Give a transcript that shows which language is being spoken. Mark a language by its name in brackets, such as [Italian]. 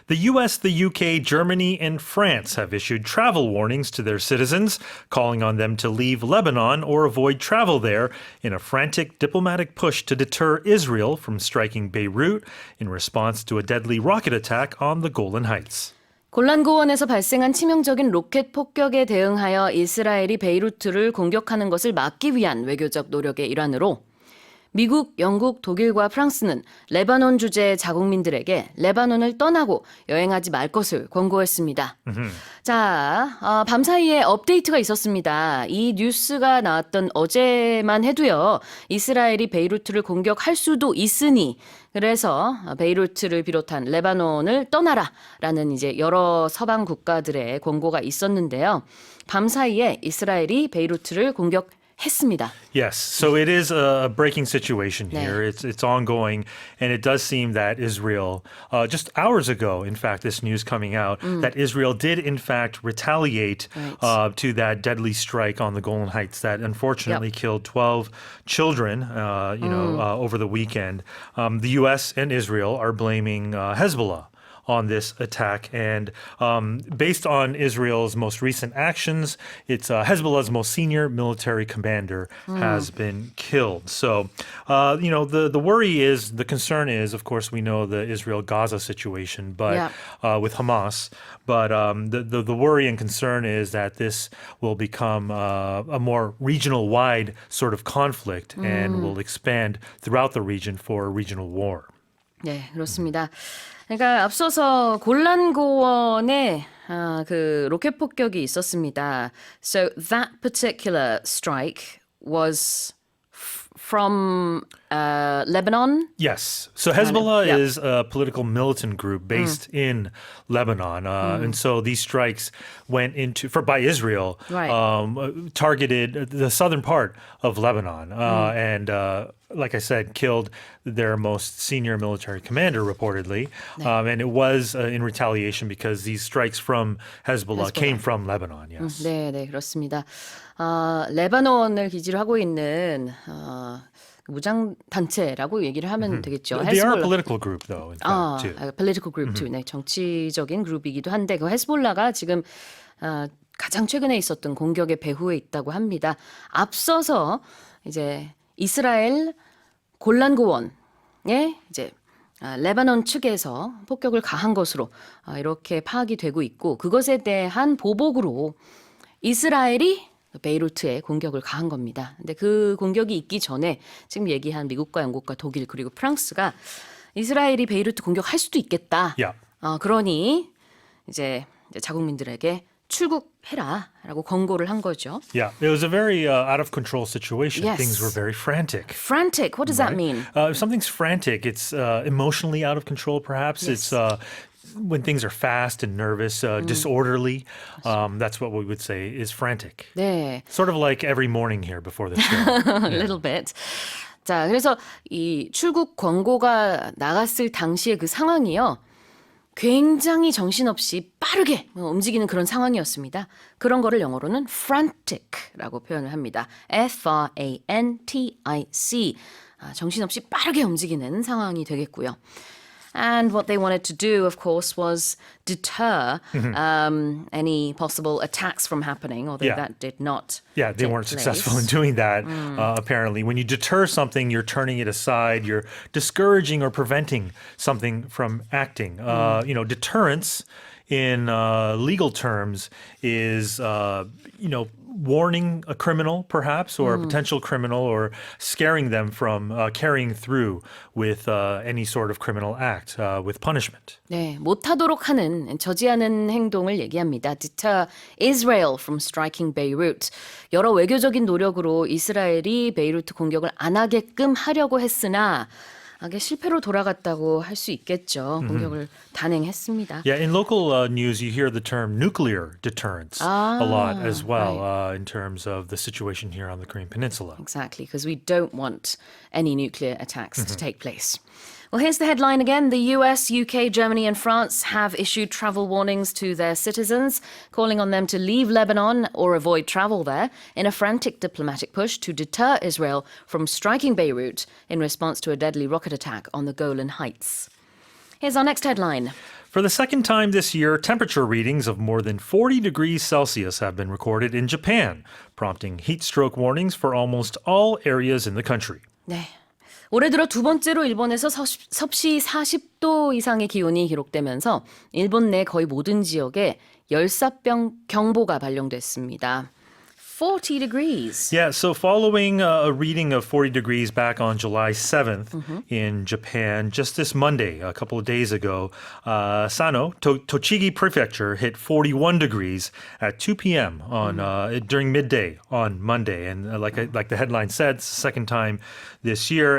[English] The US, the UK, Germany, and France have issued travel warnings to their citizens, calling on them to leave Lebanon or avoid travel there in a frantic diplomatic push to deter Israel from striking Beirut in response to a deadly rocket attack on the Golan Heights. [Korean] 골란고원에서 발생한 치명적인 로켓 폭격에 대응하여 이스라엘이 베이루트를 공격하는 것을 막기 위한 외교적 노력의 일환으로 미국, 영국, 독일과 프랑스는 레바논 주재 자국민들에게 레바논을 떠나고 여행하지 말 것을 권고했습니다. 자, 밤사이에 업데이트가 있었습니다. 이 뉴스가 나왔던 어제만 해도요. 이스라엘이 베이루트를 공격할 수도 있으니 그래서 베이루트를 비롯한 레바논을 떠나라라는 이제 여러 서방 국가들의 권고가 있었는데요. 밤사이에 이스라엘이 베이루트를 공격했습니다. [English] Yes, so it is a breaking situation here. [Korean] 네. [English] It's ongoing, and it does seem that Israel, just hours ago, in fact, this news coming out, that Israel did in fact retaliate Right. to that deadly strike on the Golan Heights that unfortunately killed 12 children, over the weekend. The U.S. and Israel are blaming Hezbollah on this attack. And based on Israel's most recent actions, it's Hezbollah's most senior military commander has been killed. So, the worry is, the concern is, of course, we know the Israel-Gaza situation, but with Hamas. But the worry and concern is that this will become a more regional-wide sort of conflict and will expand throughout the region for a regional war. [Korean] 네, 그렇습니다. 그러니까 앞서서 골란고원에 그 로켓 폭격이 있었습니다. [English] So that particular strike was from Lebanon. Yes. So Hezbollah yeah. is a political militant group based in Lebanon. And so these strikes went by Israel, Right. Targeted the southern part of Lebanon. And like I said, killed their most senior military commander, reportedly. And it was in retaliation because these strikes from Hezbollah came from Lebanon. Yes. [Korean] 네, 네, 그렇습니다. 레바논을 기지로 하고 있는 무장 단체라고 얘기를 하면 되겠죠. [English] They are a [Korean] 헤즈볼라. [English] political group, though, in fact, too. political group too. [Korean] 네, 정치적인 그룹이기도 한데 그 헤즈볼라가 지금 가장 최근에 있었던 공격의 배후에 있다고 합니다. 앞서서 이제 이스라엘 골란고원에 이제 레바논 측에서 폭격을 가한 것으로 이렇게 파악이 되고 있고 그것에 대한 보복으로 이스라엘이 베이루트에 공격을 가한 겁니다. 근데 그 공격이 있기 전에 지금 얘기한 미국과 영국과 독일 그리고 프랑스가 이스라엘이 베이루트 공격할 수도 있겠다. [English] Yeah. [Korean] 그러니 이제 자국민들에게 출국해라라고 권고를 한 거죠. [English] Yeah, it was a very out of control situation. Yes. Things were very frantic. Frantic, what does that mean? If something's frantic, it's emotionally out of control, perhaps. Yes. It's when things are fast and nervous, disorderly. That's what we would say is frantic. [Korean] 네. [English] Sort of like every morning here before the show. A little bit. [Korean] 자, 그래서 이 출국 권고가 나갔을 당시의 그 상황이요. 굉장히 정신없이 빠르게 움직이는 그런 상황이었습니다. 그런 거를 영어로는 frantic라고 표현을 합니다. [English] F-R-A-N-T-I-C. [Korean] 정신없이 빠르게 움직이는 상황이 되겠고요. [English] And what they wanted to do, of course, was deter any possible attacks from happening, although Yeah. that did not Yeah, they take weren't place. successful in doing that, apparently. When you deter something, you're turning it aside, you're discouraging or preventing something from acting. Deterrence in legal terms is, warning a criminal, perhaps, or a potential criminal, or scaring them from carrying through with any sort of criminal act, with punishment. [Korean] 네, 못하도록 하는, 저지하는 행동을 얘기합니다. [English] Deter Israel from striking Beirut. [Korean] 여러 외교적인 노력으로 이스라엘이 베이루트 공격을 안 하게끔 하려고 했으나 이게 실패로 돌아갔다고 할 수 있겠죠. 공격을 단행했습니다. [English] Yeah, in local news, you hear the term nuclear deterrence a lot as well, in terms of the situation here on the Korean Peninsula. Exactly, because we don't want any nuclear attacks to take place. Well, here's the headline again. The US, UK, Germany, and France have issued travel warnings to their citizens, calling on them to leave Lebanon or avoid travel there in a frantic diplomatic push to deter Israel from striking Beirut in response to a deadly rocket attack on the Golan Heights. Here's our next headline. For the second time this year, temperature readings of more than 40 degrees Celsius have been recorded in Japan, prompting heat stroke warnings for almost all areas in the country. [Korean] 네. 올해 들어 두 번째로 일본에서 섭씨 40도 이상의 기온이 기록되면서 일본 내 거의 모든 지역에 열사병 경보가 발령됐습니다. [English] 40 degrees. Yeah, so following a reading of 40 degrees back on July 7th in Japan, just this Monday, a couple of days ago, Sano, Tochigi Prefecture, hit 41 degrees at 2 p.m. on during midday on Monday. And like the headline said, it's the second time this year.